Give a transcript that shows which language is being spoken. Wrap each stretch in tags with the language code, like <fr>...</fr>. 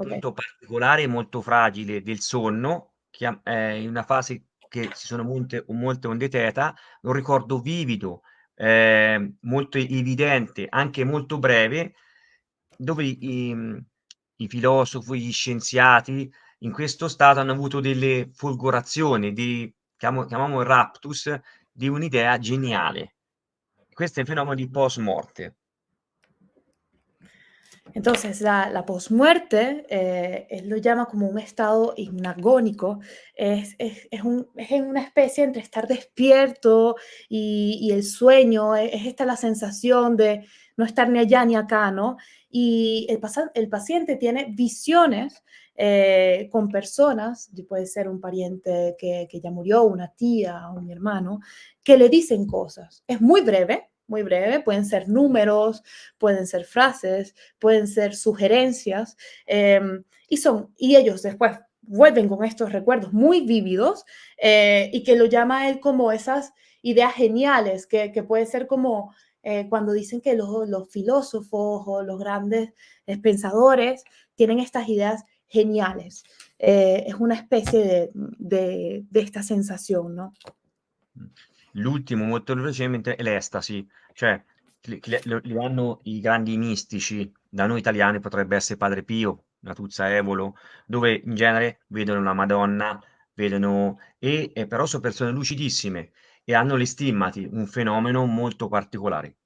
<it>appunto particolare e molto fragile del sonno, in una fase che ci sono molte onde theta, un ricordo vivido, molto evidente, anche molto breve, dove i filosofi, gli scienziati in questo stato hanno avuto delle folgorazioni, di chiamiamolo raptus, di un'idea geniale. Questo è il fenomeno di post morte.</it> <es>Entonces, la posmuerte, él lo llama como un estado hipnagónico, es una especie entre estar despierto y el sueño, es esta la sensación de no estar ni allá ni acá, ¿no? Y el paciente tiene visiones con personas, puede ser un pariente que ya murió, una tía, un hermano, que le dicen cosas. Es muy breve, pueden ser números, pueden ser frases, pueden ser sugerencias, y ellos después vuelven con estos recuerdos muy vívidos y que lo llama él como esas ideas geniales, que puede ser como cuando dicen que los filósofos o los grandes pensadores tienen estas ideas geniales. Es una especie de esta sensación, ¿no?</es> <it>L'ultimo molto velocemente è l'estasi, cioè li hanno i grandi mistici, da noi italiani potrebbe essere Padre Pio, Natuzza Evolo, dove in genere vedono la Madonna, vedono però so' persone lucidissime e hanno le stimmati, un fenomeno molto particolare.</it>